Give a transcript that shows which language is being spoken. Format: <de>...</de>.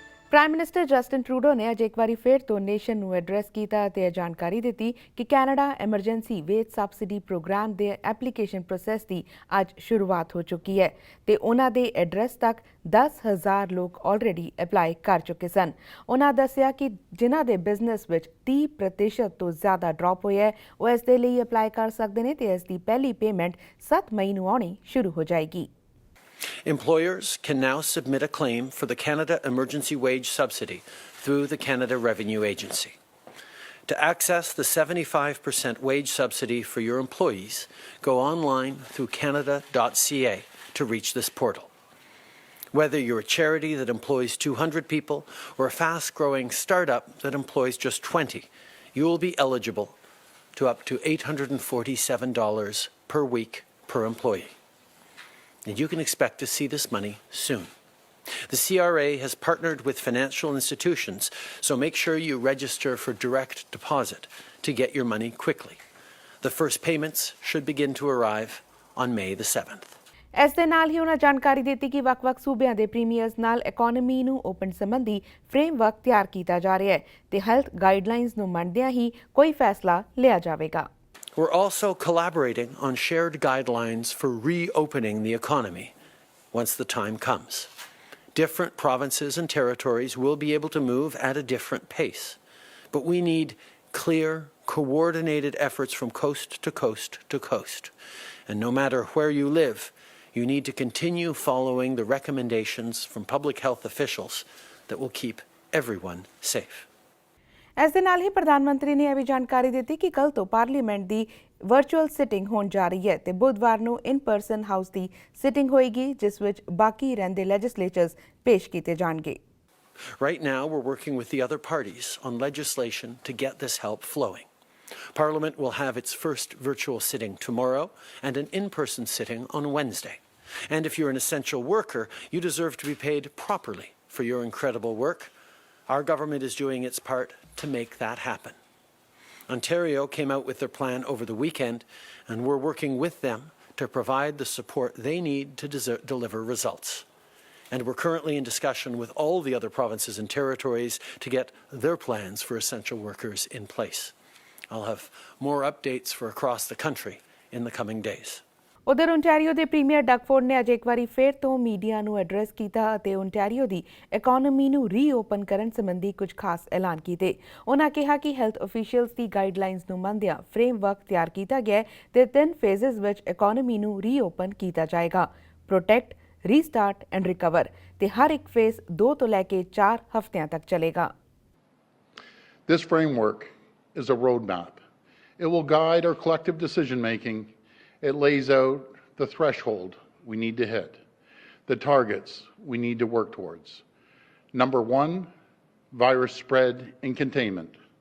<pa>Prime minister Justin Trudeau ਨੇ ਅੱਜ ਇੱਕ ਵਾਰੀ ਫਿਰ ਤੋਂ ਨੇਸ਼ਨ ਨੂੰ ਐਡਰੈਸ ਕੀਤਾ ਅਤੇ ਇਹ ਜਾਣਕਾਰੀ ਦਿੱਤੀ ਕਿ Canada emergency veg subsidy programme ਦੇ ਐਪਲੀਕੇਸ਼ਨ ਪ੍ਰੋਸੈਸ ਦੀ ਅੱਜ ਸ਼ੁਰੂਆਤ ਹੋ ਚੁੱਕੀ ਹੈ ਤੇ ਉਹਨਾਂ ਦੇ ਐਡਰੈਸ ਤੱਕ 10,000 ਲੋਕ ਆਲਰੇਡੀ ਅਪਲਾਈ ਕਰ ਚੁੱਕੇ ਸਨ। ਉਹਨਾਂ ਦੱਸਿਆ ਕਿ ਜਿਨ੍ਹਾਂ ਦੇ ਬਿਜ਼ਨਸ ਵਿੱਚ 30% ਤੋਂ ਜ਼ਿਆਦਾ ਡ੍ਰੌਪ ਹੋਇਆ ਹੈ ਉਹ ਇਸ ਦੇ ਲਈ ਅਪਲਾਈ ਕਰ ਸਕਦੇ ਨੇ ਤੇ ਇਸ ਦੀ ਪਹਿਲੀ ਪੇਮੈਂਟ 7 ਮਈ ਨੂੰ ਆਉਣੀ ਸ਼ੁਰੂ ਹੋ ਜਾਏਗੀ।</pa> <en>Employers can now submit a claim for the Canada Emergency Wage Subsidy through the Canada Revenue Agency. To access the 75% wage subsidy for your employees, go online through canada.ca to reach this portal. Whether you're a charity that employs 200 people or a fast-growing startup that employs just 20, you will be eligible to up to $847 per week per employee. And you can expect to see this money soon. The CRA has partnered with financial institutions, so make sure you register for direct deposit to get your money quickly. The first payments should begin to arrive on May the 7th.</en> <pa>ਇਸ ਦੇ ਨਾਲ ਹੀ ਉਹਨਾਂ ਜਾਣਕਾਰੀ ਦਿੱਤੀ ਕਿ ਵੱਖ-ਵੱਖ ਸੂਬਿਆਂ ਦੇ ਪ੍ਰੀਮੀਅਰਸ ਨਾਲ ਇਕੋਨਮੀ ਨੂੰ ਓਪਨ ਸੰਬੰਧੀ ਫਰੇਮਵਰਕ ਤਿਆਰ ਕੀਤਾ ਜਾ ਰਿਹਾ ਹੈ ਤੇ ਹੈਲਥ ਗਾਈਡਲਾਈਨਸ ਨੂੰ ਮੰਨਦਿਆਂ ਹੀ ਕੋਈ ਫੈਸਲਾ ਲਿਆ ਜਾਵੇਗਾ।</pa> <en>We're also collaborating on shared guidelines for reopening the economy once the time comes. Different provinces and territories will be able to move at a different pace, but we need clear, coordinated efforts from coast to coast to coast. And no matter where you live, you need to continue following the recommendations from public health officials that will keep everyone safe.</en> <pa>ਇਸ ਦੇ ਨਾਲ ਹੀ ਪ੍ਰਧਾਨ ਮੰਤਰੀ ਨੇ ਇਹ ਵੀ ਜਾਣਕਾਰੀ ਦਿੱਤੀ ਕਿ ਕੱਲ੍ਹ ਤੋਂ ਪਾਰਲੀਮੈਂਟ ਦੀ ਵਰਚੁਅਲ ਸਿਟਿੰਗ ਹੋਣ ਜਾ ਰਹੀ ਹੈ ਤੇ ਬੁੱਧਵਾਰ ਨੂੰ ਇਨ ਪਰਸਨ ਹਾਊਸ ਦੀ ਸਿਟਿੰਗ ਹੋਏਗੀ ਜਿਸ ਵਿੱਚ ਬਾਕੀ ਰਹਿੰਦੇ ਲੈਜਿਸਲੇਚਰਸ ਪੇਸ਼ ਕੀਤੇ ਜਾਣਗੇ।</pa> <en>Right now we're working with the other parties on legislation to get this help flowing. Parliament will have its first virtual sitting tomorrow and an in-person sitting on Wednesday. And if you're an essential worker, you deserve to be paid properly for your incredible work. Our government is doing its part to make that happen. Ontario came out with their plan over the weekend, and we're working with them to provide the support they need to deliver results. And we're currently in discussion with all the other provinces and territories to get their plans for essential workers in place. I'll have more updates for across the country in the coming days.</en> <pa>ਉਧਰ Ontario ਦੇ premier ਡਗਫੋਰਡ ਨੇ ਅੱਜ ਇੱਕ ਵਾਰੀ ਫਿਰ ਤੋਂ media ਨੂੰ address ਕੀਤਾ ਅਤੇ ਓਨਟਾਰੀਓ ਦੀ ਇਕੋਨਮੀ ਨੂੰ ਰੀਓਪਨ ਕਰਨ ਸੰਬੰਧੀ ਕੁਝ ਖਾਸ ਐਲਾਨ ਕੀਤੇ। ਉਹਨਾਂ ਕਿਹਾ ਕਿ ਹੈਲਥ ਅਫੀਸ਼ੀਅਲਸ ਦੀ ਗਾਈਡਲਾਈਨਸ ਨੂੰ ਮੰਨਦਿਆਂ ਫਰੇਮਵਰਕ ਤਿਆਰ ਕੀਤਾ ਗਿਆ ਤੇ 3 ਫੇਜ਼ਸ ਵਿੱਚ ਇਕੋਨਮੀ ਨੂੰ ਰੀਓਪਨ ਕੀਤਾ ਜਾਏਗਾ:</pa> <en>protect, restart and recover</en> <pa>ਤੇ ਹਰ ਇੱਕ ਫੇਜ਼ 2 ਤੋਂ ਲੈ ਕੇ 4 ਹਫ਼ਤਿਆਂ ਤੱਕ ਚੱਲੇਗਾ।</pa> <en>This framework is a roadmap. It will guide our collective decision making. It lays out the threshold we need to hit, the targets we need to work towards. Number 1, virus spread and containment.</en>